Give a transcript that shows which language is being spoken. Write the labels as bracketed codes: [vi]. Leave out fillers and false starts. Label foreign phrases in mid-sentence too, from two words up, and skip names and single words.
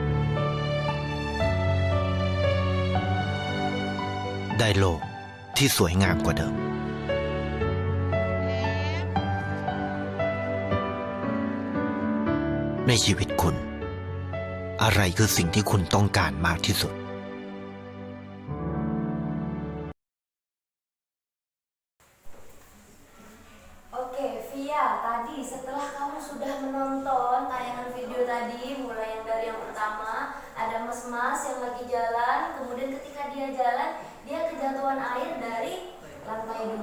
[th] ได้โลกที่สวยงามกว่าเดิมในชีวิตคุณอะไรคือสิ่งที่คุณต้องการมากที่สุด [id] Oke, Via, tadi setelah kamu sudah menonton tayangan video tadi, mulai yang dari yang pertama, ada mas-mas yang lagi jalan, kemudian ketika dia jalan, dia kejatuhan air dari lantai 2.